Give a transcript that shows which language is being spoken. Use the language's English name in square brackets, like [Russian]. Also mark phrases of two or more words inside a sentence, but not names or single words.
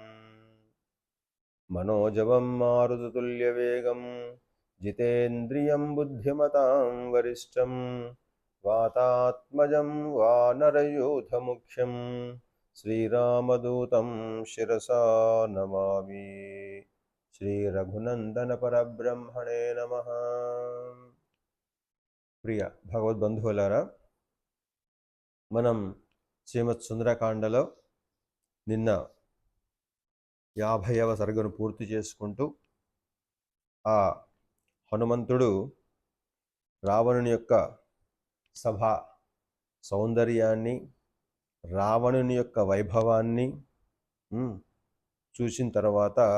[Sanskrit] मनोजवं मारुततुल्यवेगं जितेन्द्रियं बुद्धिमतां वरिष्ठं वातात्मजं वानरयूथमुख्यं श्रीरामदूतं शिरसा नमामि। శ్రీ రఘునందన పరబ్రహ్మణే నమః. [Telugu] ప్రియ భగవద్బంధువులారా, మనం శ్రీమత్ సుందరకాండలో నిన్న 50వ సర్గను పూర్తి చేసుకుంటూ ఆ హనుమంతుడు రావణుని యొక్క సభా సౌందర్యాన్ని, రావణుని యొక్క వైభవాన్ని చూసిన తర్వాత